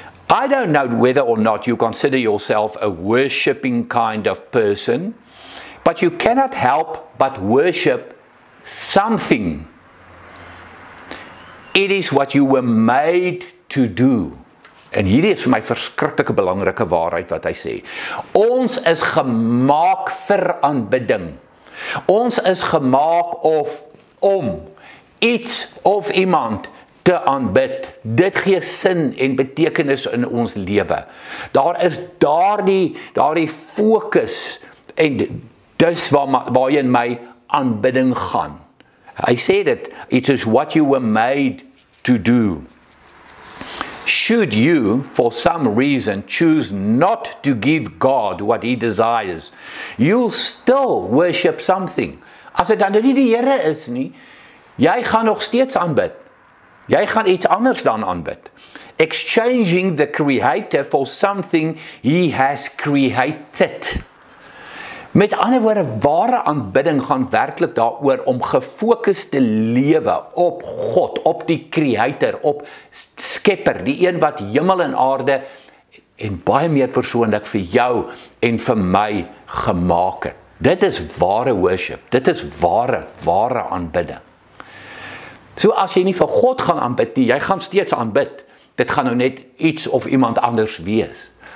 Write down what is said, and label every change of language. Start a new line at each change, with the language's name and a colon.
English: I don't know whether or not you consider yourself a worshipping kind of person, but you cannot help but worship something. It is what you were made to do.
Afrikaans: En hierdie is vir my verskriklike belangrike waarheid wat hy sê. Ons is gemaak vir aanbidding. Ons is gemaak om iets of iemand te aanbid. Dit gee sin en betekenis in ons lewe. Daar is daardie fokus en dis waarin my aanbidding gaan. Hy sê dit,
English: it is what you were made to do. Should you, for some reason, choose not to give God what He desires, you'll still worship something.
Afrikaans: As dit dan nie die Here is nie, jy gaan nog steeds aanbid. Jy gaan iets anders dan aanbid.
English: Exchanging the Creator for something He has created.
Afrikaans: Met ander woorde, ware aanbidding gaan werklik daaroor om gefokus te lewe op God, op die Creator, op Skepper, die een wat hemel en aarde en baie meer persoonlik vir jou en vir my gemaak het. Dit is ware worship, dit is ware aanbidding. So as jy nie vir God gaan aanbid nie, jy gaan steeds aanbid. Dit gaan nou net iets of iemand anders wees.